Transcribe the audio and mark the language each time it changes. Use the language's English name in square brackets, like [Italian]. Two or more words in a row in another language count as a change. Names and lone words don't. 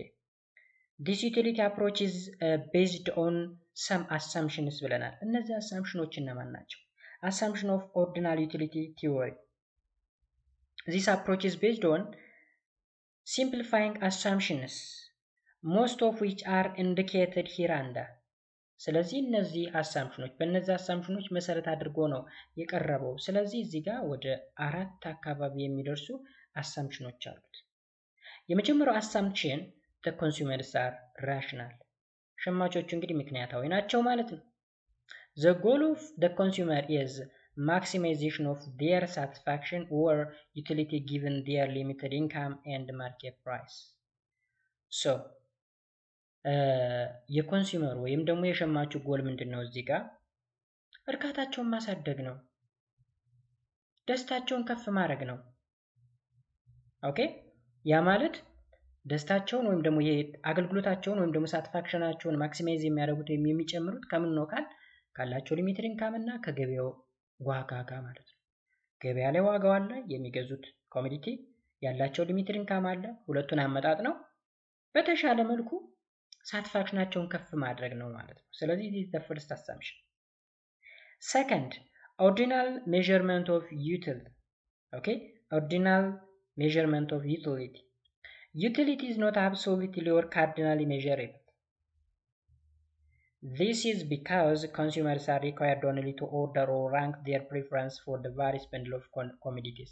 [English] This utility approach is based on some assumptions [Amharic] ብለናል። እነዚህ አሳምፕሽኖች እነማን ናቸው? [English] assumption of ordinal utility theory. This approach is based on simplifying assumptions, most of which are indicated hereunder. [Amharic] ስለዚህ እነዚህ አሳምፕሽኖች በእነዚህ አሳምፕሽኖች መሰረት አድርጎ ነው የቀረበው። ስለዚህ እዚህ ጋር ወደ 4 አካባቢ የሚደርሱ አሳምፕሽኖች አሉት። የመጀመሪያው አሳምፕሽን [English] the consumers are rational። [Amharic] ሸማቾቹ እንግዲህ ምክንያታዊ ናቸው ማለት ነው። [English] The goal of the consumer is maximization of their satisfaction or utility given their limited income and market price. [Amharic] So የኮንሱመር ወይም ደግሞ የሸማቹ ጎል ምንድነው? እዚህ ጋር እርካታቸውን ማሳደግ ነው፣ ደስታቸውን ከፍ ማድረግ ነው። ኦኬ ያ ማለት ደስታቸውን ወይም ደግሞ የአገልግሎታቸውን ወይም ደግሞ ሳቲስፋክሽናቸውን ማክሲማይዝ የሚያደርጉት ወይም የሚጨምሩት ከምን ነው ካላቸው ሊሚትድ ኢንካም እና ከገበያው ዋጋ ጋር ማለት ነው። ገበያ ላይ ዋጋው አለ፣ የሚገዙት ኮሞዲቲ ያላቸው ሊሚትድ ኢንካም አለ። ሁለቱን አመጣጥ ነው በተሻለ መልኩ ሳቲስፋክሽናቸውን ከፍ ማድረግ ነው ማለት ነው። ስለዚህ [English] this is the first assumption. Second, ordinal measurement of utility. Okay, ordinal measurement of utility. Utility is not absolutely or cardinally measurable. This is because consumers are required only to order or rank their preference for the various bundle of commodities.